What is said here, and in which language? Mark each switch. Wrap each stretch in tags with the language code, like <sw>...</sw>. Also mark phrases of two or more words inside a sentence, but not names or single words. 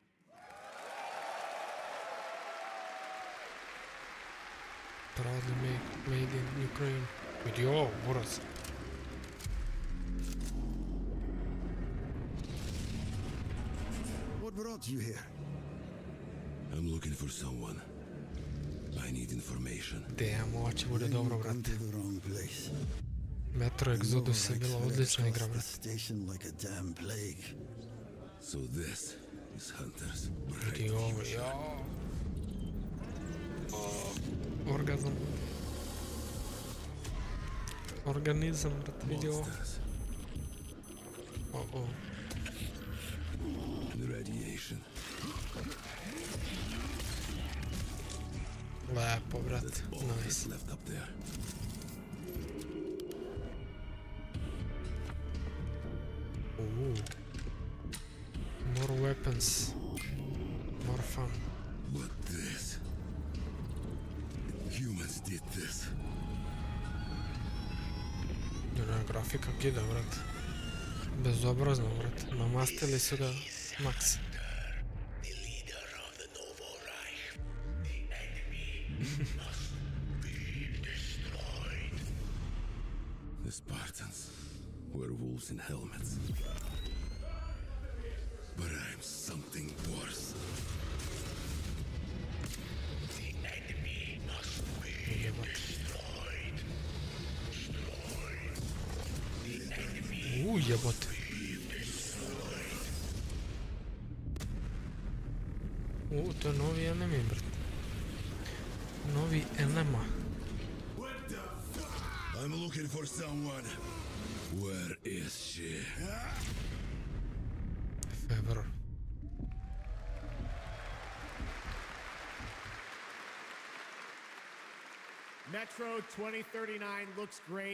<en>Proudly made in Ukraine. Video, Boris. What brought you here? I'm looking for someone. I need information. Damn,</en> <sr>ovo će bude dobro, brate. Metro Exodus je bila odlična igra, brate.</sr> <en>So this is Hunters.</en> <sr>Vidi ovo, jao. Orgazam. Organizam, brate, vidi ovo. Oh.</sr> <en>Radiation.</en> <sr>Lepo, brate.</sr> <en>Nice. Left up there. Ooh. More weapons. More fun. But this... Humans did this.</en> <sr>Grafika kida, brate. Bezobrazno, brate. Namastili su ga maks.</sr> <en>The Spartans were wolves in helmets. But I'm something worse. The enemy must be destroyed. The enemy</en> <sr>jebot. To je novi enemy, brate. Novi enema.</sr> <en>I'm looking for someone. Where is she? Fever. Metro 2039 looks great.</en>